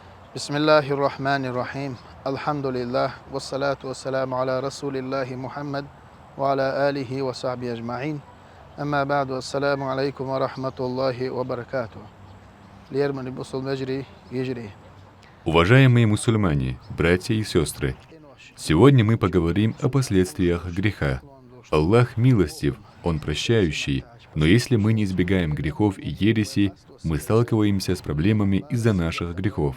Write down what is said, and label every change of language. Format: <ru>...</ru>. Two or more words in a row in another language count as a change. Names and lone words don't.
<ar>بسم الله الرحمن الرحيم. Алхамдулиллах. والصلاة والسلام على رسول الله محمد وعلى آله وصحبه أجمعين. أما بعد. السلام عليكم ورحمة الله وبركاته. Лерман бусул маджри яджри.</ar> <ru>Уважаемые мусульмане, братья и сестры, сегодня мы поговорим о последствиях греха. Аллах милостив, Он прощающий, но если мы не избегаем грехов и ереси, мы сталкиваемся с проблемами из-за наших грехов.</ru>